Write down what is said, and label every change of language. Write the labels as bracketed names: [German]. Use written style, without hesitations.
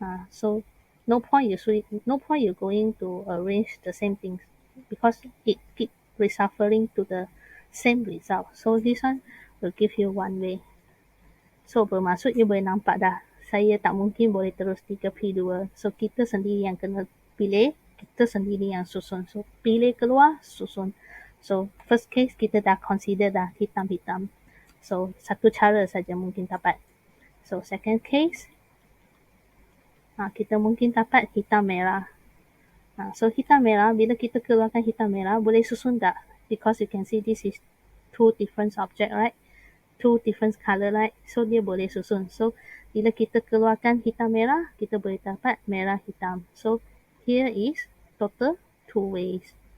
[English] So no point you going to arrange the same things because it keep resuffering to the same result. So this one will give you one way. [Malay] So bermaksud you boleh nampak dah, saya tak mungkin boleh terus 3P2. So kita sendiri yang kena pilih, kita sendiri yang susun. So pilih keluar, susun. So first case kita dah consider dah hitam-hitam. So satu cara saja mungkin dapat. So second case, kita mungkin dapat hitam merah. So hitam merah, bila kita keluarkan hitam merah, boleh susun tak? [English] Because you can see this is two different object, right? Two different color, right? [Malay] So dia boleh susun. So bila kita keluarkan hitam merah, kita boleh dapat merah hitam. [English] So here is total 2 ways.